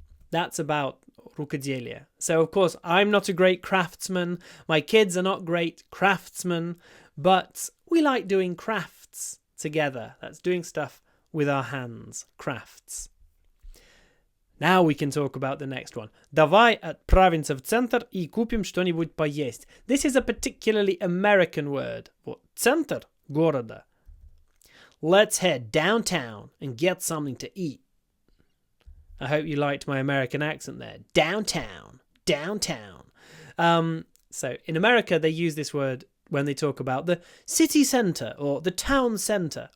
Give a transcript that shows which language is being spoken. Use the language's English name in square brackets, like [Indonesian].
[English] That's about рукоделие. So, of course, I'm not a great craftsman. My kids are not great craftsmen. But we like doing crafts together. That's doing stuff with our hands. Crafts. Now we can talk about the next one. [Russian] Давай отправимся в центр и купим что-нибудь поесть. [English] This is a particularly American word. [Russian] Вот, центр города. [English] Let's head downtown and get something to eat. I hope you liked my American accent there. Downtown. Downtown. So in America, they use this word when they talk about the city centre or the town centre.